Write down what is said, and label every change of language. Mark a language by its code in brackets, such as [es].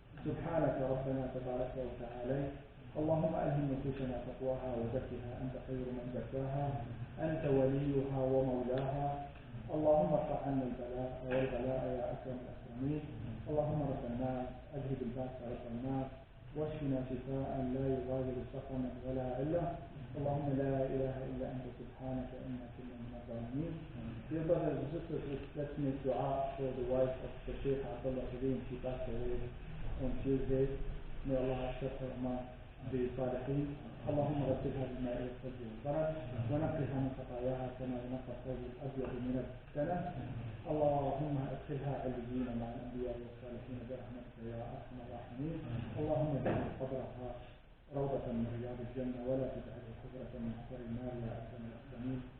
[ar] سبحانك ربنا تبارك وتعالى. اللهم ألهم نفوسنا تقواها وزكها أنت خير من زكاها أنت وليها ومولاها. اللهم ارفع عنا البلاء والبلاء يا أكرم الأكرمين. اللهم رب الناس أذهب الباس رب الناس واشفنا شفاء لا يغادر سقما ولا علة. اللهم لا إله إلا أنت سبحانك إنا كنا من الظالمين. [en] Dear brothers and sisters, let's make dua for the wife of the Sheikh Abdullah Kareem. She passed away on Tuesday. May Allah accept her among the Salihin. [ar] اللهم غسلها بالماء والثلج والبرد ونقها من خطاياها كما ينقى الثوب الأبيض من الدنس. اللهم ادخلها عليين مع الأنبياء والصالحين برحمتك يا أرحم الراحمين. اللهم اجعل قبرها روضة من رياض الجنة ولا تجعله حفرة من حفر النار يا أكرم الأكرمين.